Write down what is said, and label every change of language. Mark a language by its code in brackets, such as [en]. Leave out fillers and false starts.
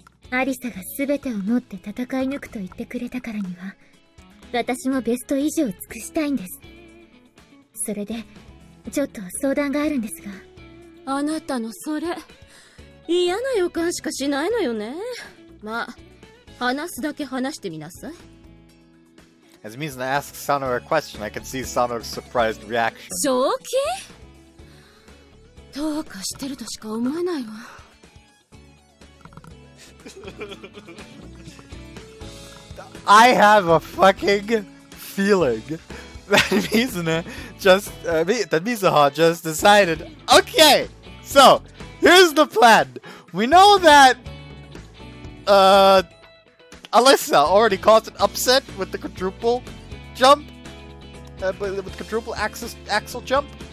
[ja] アリサが全てをもって戦い抜くと言ってくれたからには、私もベスト以上尽くしたいんです。それでちょっと相談があるんですが。あなたのそれ嫌な予感しかしないのよね。まあ話すだけ話してみなさい。 [en] As Mizuha asks Sano a question, I can see Sano's surprised reaction. [ja] 正気？どうかしてるとしか思えないわ。 [en] I have a fucking feeling that Mizuha just decided, okay, so here's the plan. We know that Alyssa already caused an upset with the quadruple jump, with quadruple axle jump.